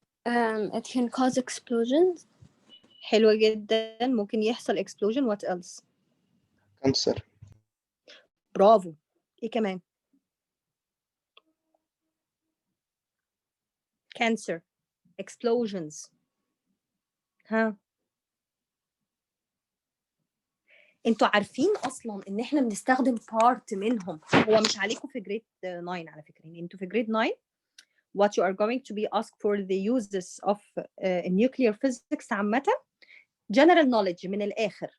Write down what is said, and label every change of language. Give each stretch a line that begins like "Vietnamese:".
English: It can cause explosions.
Arabic: حلوة جدا، ممكن يحصل explosion.
English: what else؟
Arabic: كانسر. برافو. ايه كمان؟ cancer، explosions. ها انتوا عارفين اصلا ان احنا بنستخدم بارت منهم، هو مش عليكم في جريد 9 على فكره، يعني انتوا في جريد 9
English: what you are going to be asked for the uses of nuclear physics
Arabic: عامه
English: general knowledge
Arabic: من الاخر.